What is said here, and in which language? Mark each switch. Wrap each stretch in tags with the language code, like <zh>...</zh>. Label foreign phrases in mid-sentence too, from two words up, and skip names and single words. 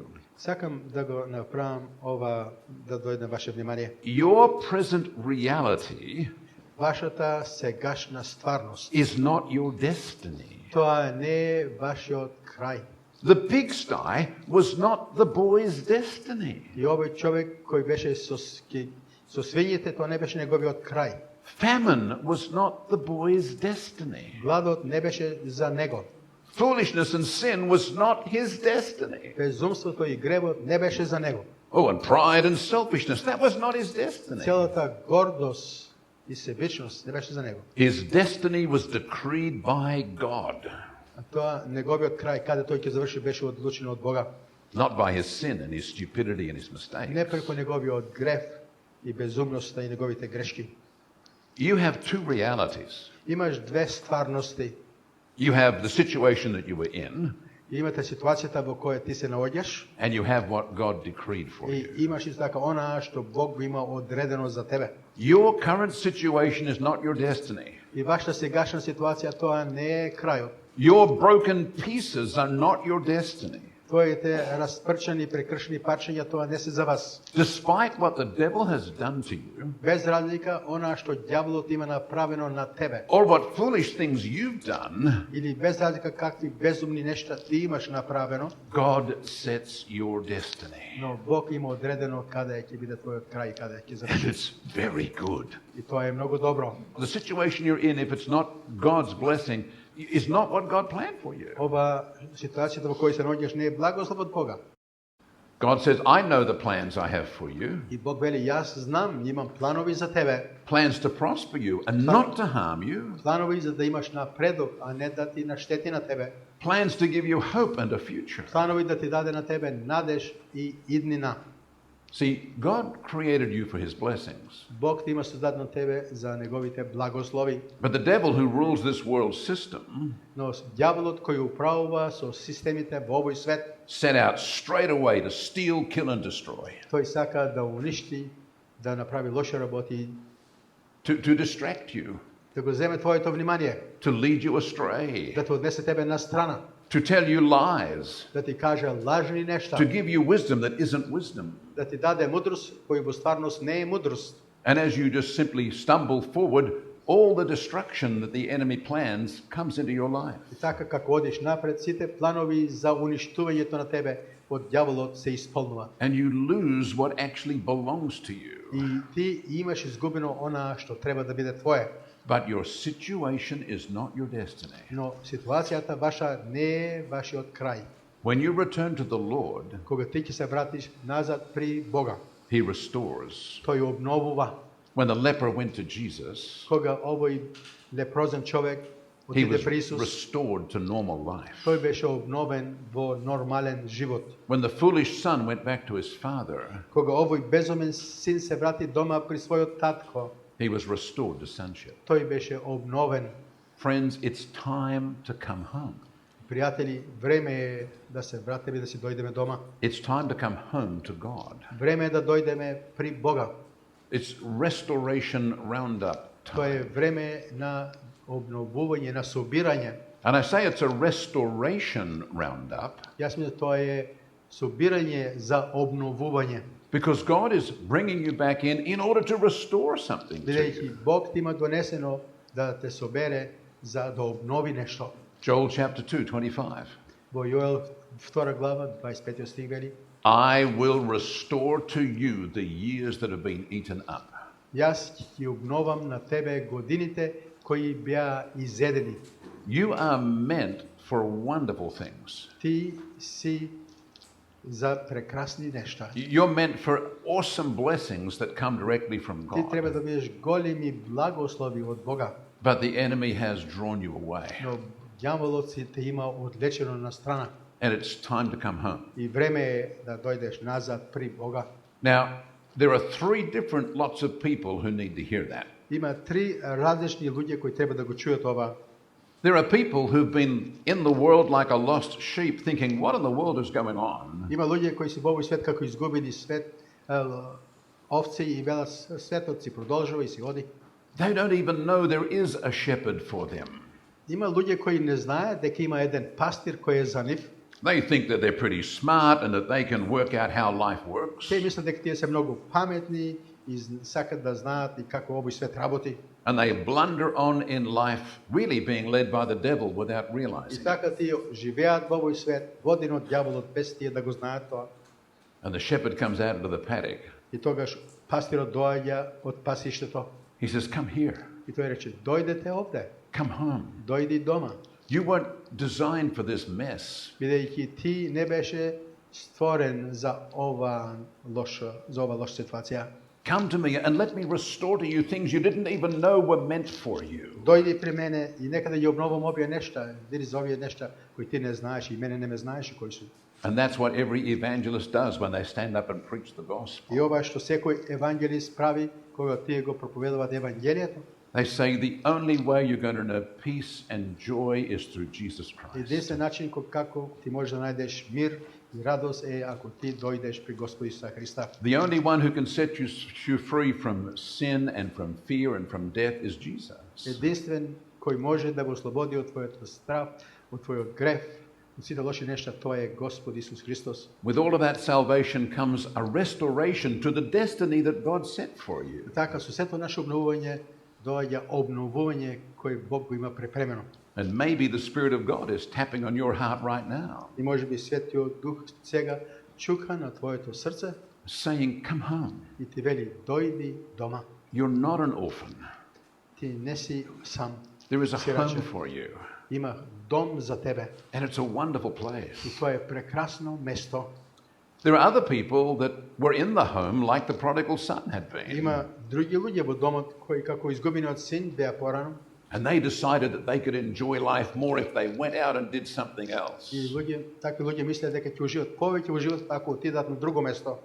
<mk>Сакам да го направам ова, да дојде на ваше внимание.</mk> <en>Your present reality</en> <mk>Вашата сегашна стварност,</mk> <en>is not your destiny.</en> <mk>тоа не е вашиот крај.</mk> <en>The pigsty was not the boy's destiny.</en> <mk>И овој човек кој беше со свињите, тоа не беше неговиот крај.</mk> <en>Famine was not the boy's destiny.</en> <mk>Гладот не беше за него.</mk> <en>Foolishness and sin was not his destiny.</en> <mk>Безумството и гревот не беше за него.</mk> <en>Oh, and pride and selfishness, that was not his destiny.</en> <mk>Целата гордост и себичност не беше за него.</mk> <en>His destiny was decreed by God,</en> <mk>А тоа неговиот крај, каде тој ќе заврши, беше одлучен од Бога.</mk> <en>not by his sin and his stupidity and his mistakes.</en> <mk>Не преку неговиот грев и безумноста и неговите грешки.</mk> <en>You have two realities.</en> <mk>Имаш две стварности.</mk> <en>You have the situation that you were in,</en> <mk>Имате ситуацијата во која ти се наоѓаш</mk> <en>and you have what God decreed for</en> <mk>и</mk> <en>you.</en> <mk>имаш исто така онаа што Бог го има одредено за тебе.</mk> <en>Your current situation is not your destiny.</en> <mk>И вашата сегашна ситуација, тоа не е крајот.</mk> <en>Your broken pieces are not your destiny.</en> <mk>Твоите распрчани, прекршени парчиња, тоа не се за вас.</mk> <en>Despite what the devil has done to you,</en> <mk>Без разлика онаа што ѓаволот има направено на тебе,</mk> <en>or what foolish things you've done,</en> <mk>или без разлика какви безумни нешта ти имаш направено,</mk> <en>God sets your destiny.</en> <mk>но Бог има одредено каде ќе биде твојот крај, каде ќе</mk> <en>And</en> <mk>заврши.</mk> <en>it's very good.</en> <mk>И тоа е многу добро.</mk> <en>The situation you're in, if it's not God's blessing, is not what God planned for you.</en> <mk>Ова ситуацијата во која се наоѓаш не е благослов од Бога.</mk> <en>God says, I know the plans I have for you,</en> <mk>И Бог вели, јас знам, имам планови за тебе,</mk> <en>plans to prosper you and not to harm you,</en> <mk>планови за да имаш напредок, а не да ти наштети на тебе,</mk> <en>plans to give you hope and a future.</en> <mk>планови да ти даде на тебе надеж и иднина.</mk> <en>See, God created you for his blessings.</en> <mk>Бог ти има создадено тебе за неговите благослови,</mk> <en>But the devil who rules this world system</en> <mk>но ѓаволот кој управува со системите во овој свет,</mk> <en>set out straight away to steal, kill and destroy,</en> <mk>тој сака да уништи, да направи лоши работи,</mk> <en>to distract you,</en> <mk>да го земе твоето внимание,</mk> <en>to lead you astray,</en> <mk>да те однесе тебе на страна,</mk> <en>to tell you lies,</en> <mk>да ти каже лажни нешта,</mk> <en>to give you wisdom that isn't wisdom.</en> <mk>да ти даде мудрост која во стварност не е мудрост.</mk> <en>And as you just simply stumble forward, all the destruction that the enemy plans comes into your life.</en> <mk>И така како одиш напред, сите планови за уништувањето на тебе од ѓаволот се исполнуваат.</mk> <en>And you lose what actually belongs to you.</en> <mk>И ти имаш изгубено она што треба да биде твое.</mk> <en>But your situation is not your destiny.</en> <mk>Но ситуацијата ваша не е вашиот крај.</mk> <en>When you return to the Lord,</en> <mk>Кога ти ќе се вратиш назад при Бога,</mk> <en>He restores.</en> <mk>тој обновува.</mk> <en>When the leper went to Jesus,</en> <mk>Кога овој лепрозен човек</mk> <en>he</en> <mk>отиде</mk> <en>was</en> <mk>при Исус,</mk> <en>restored to normal life.</en> <mk>тој беше обновен во нормален живот.</mk> <en>When the foolish son went back to his father,</en> <mk>Кога овој безумен син се врати дома при својот татко,</mk> <en>he was restored to sonship.</en> <mk>тој беше обновен.</mk> <en>Friends, it's time to come home.</en> <mk>Пријатели, време е да се вратиме, да си дојдеме дома.</mk> <en>It's time to come home to God.</en> <mk>Време е да дојдеме при Бога.</mk> <en>It's restoration roundup</en> <mk>Тоа е</mk> <en>time.</en> <mk>време на обновување, на собирање.</mk> <en>And I say it's a restoration roundup</en> <mk>Јас мислам тоа е собирање за обновување.</mk> <en>because God is bringing you back in order to restore something to</en> <mk>Бидејќи</mk> <en>you.</en> <mk>Бог ти има донесено да те собере за да обнови нешто.</mk> <en>Joel chapter 2, 25.</en> <mk>Во Јоел 2 глава 25 стих вели:</mk> <en>I will restore to you the years that have been eaten up.</en> <mk>Јас ќе обновам на тебе годините кои беа изедени.</mk> <en>You are meant for wonderful things.</en> <mk>Ти си за прекрасни нешта.</mk> <en>You're meant for awesome blessings that come directly from</en> <mk>Ти треба</mk> <en>God.</en> <mk>да бидеш големи благослови од Бога.</mk> <en>But the enemy has drawn you away.</en> <mk>Но ѓаволот си те има одлечено на страна.</mk> <en>And it's time to come home.</en> <mk>И време е да дојдеш назад при Бога.</mk> <en>Now, there are three different lots of people who need to hear that.</en> <mk>Има три различни луѓе кои треба да го чујат ова.</mk> <en>There are people who've been in the world like a lost sheep thinking, what in the world is going on?</en> <mk>Има луѓе кои се во овој свет како изгубени свет, овци и велат светот си продолжува и си оди.</mk> <en>They don't even know there is a shepherd for them.</en> <mk>Има луѓе кои не знаат дека има еден пастир кој е за нив.</mk> <en>They think that they're pretty smart and that they can work out how life works.</en> <mk>Те мислат дека тие се многу паметни и сакат да знаат и како овој свет работи.</mk> <en>And they blunder on in life, really being led by the devil without</en> <mk>И</mk> <en>realizing.</en> <mk>така тие живеат во овој свет, водени од ѓаволот без тие да го знаат тоа.</mk> <en>And the shepherd comes out into the paddock.</en> <mk>И тогаш пастирот доаѓа од пасиштето</mk> <en>He says, come here,</en> <mk>и тој рече: дојдете овде,</mk> <en>come home.</en> <mk>дојди дома,</mk> <en>You weren't designed for this mess.</en> <mk>бидејќи ти не беше створен за ова лоша ситуација.</mk> <en>Come to me and let me restore to you things you didn't even know were meant for you.</en> <mk>Дојди при мене и нека да ја обновам овие нешта, види за овие нешта кои ти не знаеш и мене не ме знаеше кои су.</mk> <en>And that's what every evangelist does when they stand up and preach the gospel.</en> <mk>И ова што секој евангелист прави кога тие го проповедуваат евангелието.</mk> <en>They say the only way you're going to know peace and joy is through Jesus Christ.</en> <mk>Единствен начин како ти можеш да најдеш мир и радост е ако ти дојдеш при Господ Исуса Христа.</mk> <en>The only one who can set you free from sin and from fear and from death is Jesus.</en> <mk>Единствен кој може да го ослободи од твојот страв, од твојот грев, од сите лоши нешта, тоа е Господ Исус Христос.</mk> <en>With all of that salvation comes a restoration to the destiny that God set for you.</en> <mk>И така со сето наше обновување доаѓа обновување кој Бог го има препремено.</mk> <en>And maybe the Spirit of God is tapping on your heart right now,</en> <mk>И можеби Светиот Дух сега чука на твоето срце</mk> <en>saying, come home.</en> <mk>и ти вели: дојди дома.</mk> <en>You're not an orphan.</en> <mk>Ти не си сам.</mk> <en>There is a</en> <mk>Сираче.</mk> <en>home for you.</en> <mk>Има дом за тебе.</mk> <en>And it's a wonderful</en> <mk>И</mk> <en>place.</en> <mk>тоа е прекрасно место.</mk> <en>There are other people that were in the home like the prodigal son had been.</en> <mk>Има други луѓе во домот кои како изгубениот син беа порано.</mk> <en>And they decided that they could enjoy life more if they went out and did something else.</en> <mk>И такви луѓе мислеа дека ќе уживаат повеќе во живот ако отидат на друго место.</mk>